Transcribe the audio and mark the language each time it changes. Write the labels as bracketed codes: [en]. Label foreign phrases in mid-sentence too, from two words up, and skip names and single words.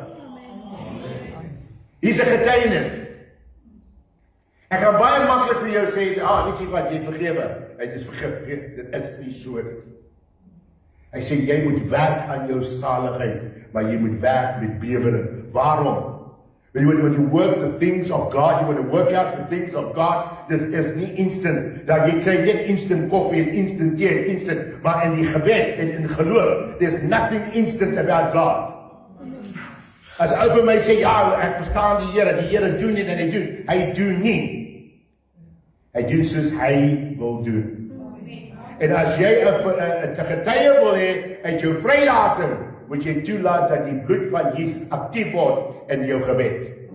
[af] Hier's 'n getuienis. Ek gaan baie maklik vir jou sê, weet jy wat, jy vergewe, hy is vergif, dit is nie so nie. Hy sê, jy moet werk aan jou saligheid, maar jy moet werk met bewering. Waarom? [en] When you work the things of God, you want to work out the things of God, this is [af] nie instant, dat jy kry net instant koffie en instant thee en instant, maar in die gebed en in geloof, [en] there's nothing instant about God. [af] As ou vir my sê, ja, ek verstaan die Here doen dit en hy doen nie. Hy doen soos hy wil doen. En as jy 'n getuie wil hê uit jou vrylating, moet jy toelaat dat die bloed van Jesus aktief word in jou gebed.